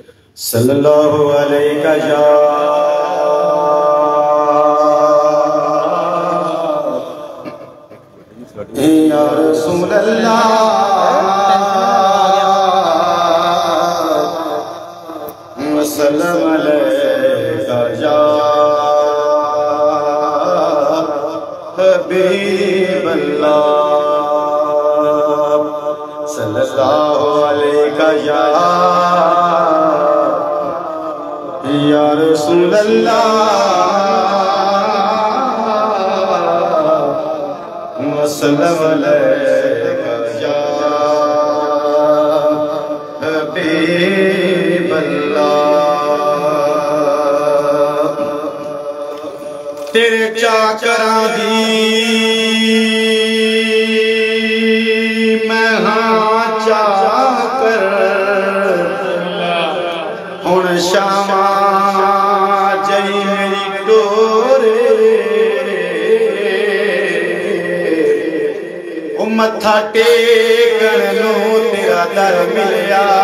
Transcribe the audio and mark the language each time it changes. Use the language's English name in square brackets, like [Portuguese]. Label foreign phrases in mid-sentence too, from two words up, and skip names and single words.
[Arabic] صلى الله عليه يا رسول الله وسلم عليك يا حبيب الله صلى الله عليك يا رسول الله وسلم عليك يا حبيب الله. [Punjabi] تیرے چاکراں دی میں ہاں چاکر ہن شاما جئی میری ڈورے متھا ٹیکن نوں تیرا در ملیا